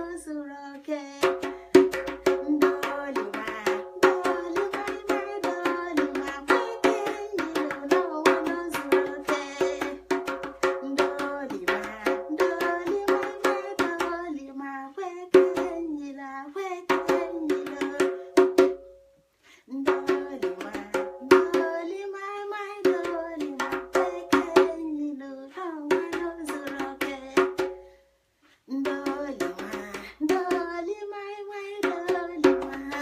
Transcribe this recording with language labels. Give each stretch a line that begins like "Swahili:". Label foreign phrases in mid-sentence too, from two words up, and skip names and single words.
English: All right. oke.
Igbo: Ndoli ma, ndoli ma, ma, ndoli ma, kweke nyilo n'ụwa n'ozuru oke. Ndoli ma, ndoli ma, ma, ndoli ma, kweke nyilo, kweke nyilo. Ndoli ma, ndoli ma, ma, ndoli ma, kweke nyilo n'ụwa n'ozuru oke. Ndoli ma, ndoli ma, ma, ndoli ma.